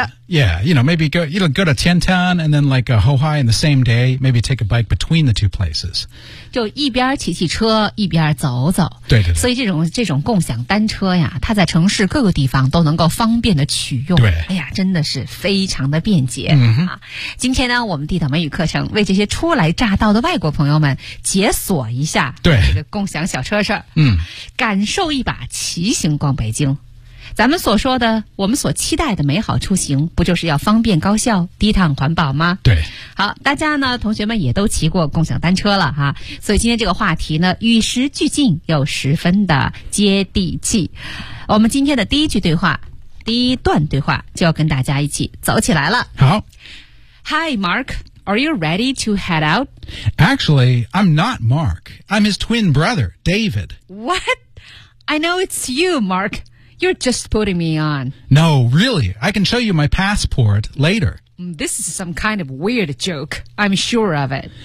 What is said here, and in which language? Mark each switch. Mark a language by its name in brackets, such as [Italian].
[English] Go to Tiantan and then like Hohai in the same day, maybe take a bike between the two places. [Chinese] 就一边骑骑车一边走走。对对对。所以这种共享单车呀，它在城市各个地方都能够方便的取用。对。哎呀真的是非常的便捷。今天呢我们地道美语课程为这些初来乍到的外国朋友们解锁一下。对。这个共享小车事儿。嗯。感受一把骑行逛北京。咱们所说的我们所期待的美好出行不就是要方便高效低碳环保吗？对。好，大家呢同学们也都骑过共享单车了哈、所以今天这个话题呢与时俱进又十分的接地气。我们今天的第一句对话第一段对话就要跟大家一起走起来了。好。 [English] Hi, Mark, are you ready to head out? Actually, I'm not Mark. I'm his twin brother, David. What? I know it's you, Mark. You're just putting me on. No, really. I can show you my passport later. This is some kind of weird joke. I'm sure of it.